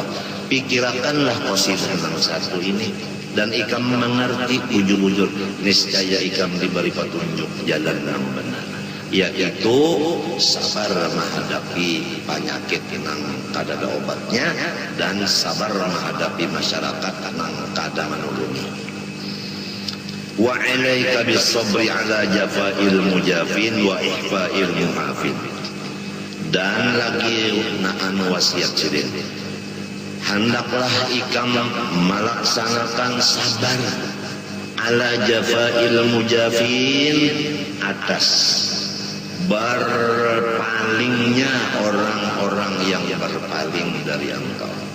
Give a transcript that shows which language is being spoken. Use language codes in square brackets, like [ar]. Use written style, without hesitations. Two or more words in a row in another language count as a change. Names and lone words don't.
[bjn] Pikirkanlah posisi yang satu ini dan ikam mengerti ujur-ujur, niscaya ikam diberi petunjuk jalan yang benar, yaitu sabar menghadapi penyakit yang kada ada obatnya dan sabar menghadapi masyarakat yang kada menolongi. [ar] وعليك بالصبر على جفاء المجافين وإحفاء المحافين. [bjn] Dan lagi naan wasiat Sidin, hendaklah ikam melaksanakan sabar [ar] على جفاء المجافين, [bjn] atas berpalingnya orang-orang yang berpaling dari engkau.